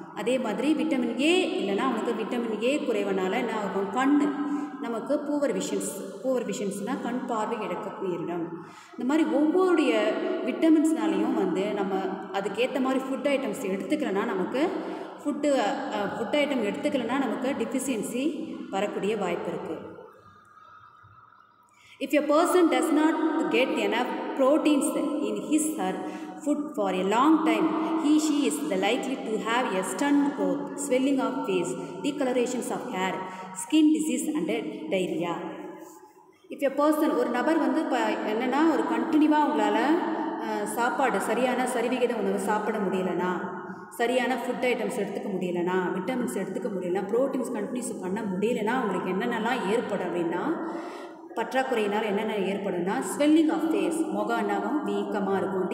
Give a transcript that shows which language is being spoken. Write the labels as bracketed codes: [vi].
[ta] அதே மாதிரி vitamin A இல்லைன்னா அவனுக்கு விட்டமின் ஏ குறைவனால் என்ன ஆகும், கண் நமக்கு பூவர் விஷன்ஸ்னால் கண் பார்வை இழக்க நேரிடும். இந்த மாதிரி ஒவ்வொருடைய விட்டமின்ஸ்னாலையும் வந்து நம்ம அதுக்கேற்ற மாதிரி ஃபுட் ஐட்டம்ஸ் எடுத்துக்கலைன்னா நமக்கு ஃபுட் ஐட்டம் எடுத்துக்கலைன்னா நமக்கு டிஃபிஷியன்சி வரக்கூடிய வாய்ப்பு இருக்குது. [en] If a person does not get enough proteins in his or her food for a long time, she is likely to have a stunned growth, swelling of face, discolorations of hair, skin disease and diarrhea. If a person, [ta] ஒரு நபர் வந்து இப்போ என்னென்னா ஒரு கண்டினியூவாக உங்களால் சாப்பாடு சரிவிகித உணவு சாப்பிட முடியலைன்னா, சரியான ஃபுட் ஐட்டம்ஸ் எடுத்துக்க முடியலைன்னா, விட்டமின்ஸ் எடுத்துக்க முடியலைன்னா, ப்ரோட்டீன்ஸ் கண்டினியூஸ் பண்ண முடியலைன்னா உங்களுக்கு என்னென்னலாம் ஏற்படும் அப்படின்னா, பற்றாக்குறையினால் என்னென்ன ஏற்படும்னா [en] swelling of face, [ta] முகம் என்னாகும் வீக்கமாக இருக்கும்.